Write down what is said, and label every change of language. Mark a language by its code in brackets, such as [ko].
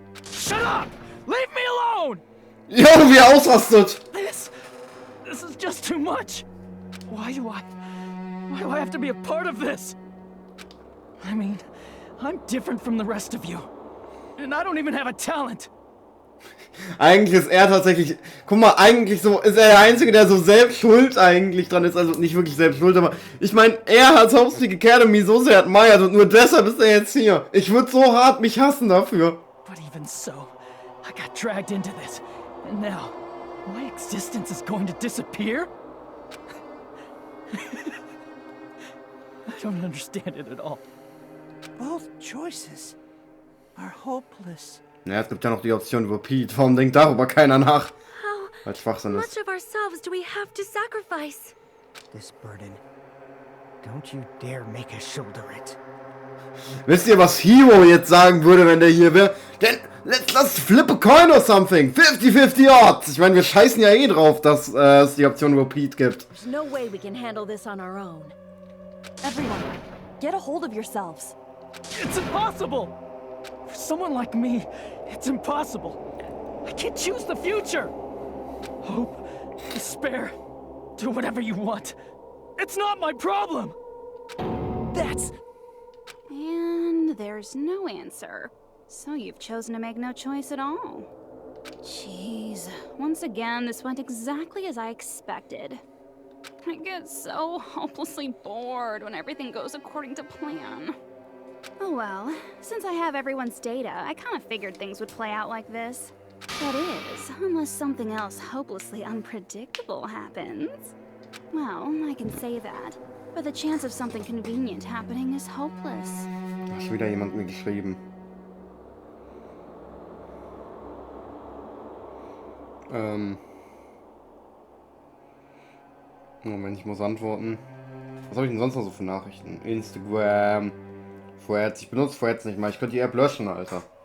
[en] Shut up! Leave me alone! [de] Jo, wie er ausrastet! [en] This is just too much. Why do I have to be a part of this? I mean, I'm different from the rest of you. And I don't even have a talent. [de] Eigentlich ist er tatsächlich, guck mal, eigentlich so ist er der Einzige, der so selbst schuld eigentlich dran ist, also nicht wirklich selbst schuld, aber ich meine, er hat Hope Peak Academy so sehr admired und nur deshalb ist er jetzt hier. Ich würde so hart mich hassen dafür. [en] But even so, I got dragged into this, and now my existence is going to disappear? I don't understand it at all. Both choices are hopeless. [de] Naja, es gibt ja noch die Option Repeat. Warum denkt darüber keiner nach? Weil Schwachsinn [en] Much [de] ist. [en] of ourselves do we have to sacrifice? This burden. Don't you dare make us shoulder it. [de] Wisst ihr, was Hero jetzt sagen würde, wenn der hier wäre? [en] Denn let's flip a coin or something. 50-50 odds. Ich meine, wir scheißen ja eh drauf, dass es die Option Repeat gibt. There's no way we can handle this on our own. Everyone, get a hold of yourselves. It's impossible! For someone like me, it's impossible. I can't choose the future. Hope, despair, do whatever you want. It's not my problem. That's... And there's no answer. So you've chosen to make no choice at all. Jeez, once again, this went exactly as I expected. I get so hopelessly bored when everything goes according to plan. Oh well, since I have everyone's data, I kind of figured things would play out like this. That is, unless something else hopelessly unpredictable happens. Well, I can say that, but the chance of something convenient happening is hopeless. [de] Da hat wieder jemand mir geschrieben. Moment, ich muss antworten. Was habe ich denn sonst noch so für Nachrichten? Instagram. Threads. Ich benutze Threads nicht mal. Ich könnte die App löschen, Alter.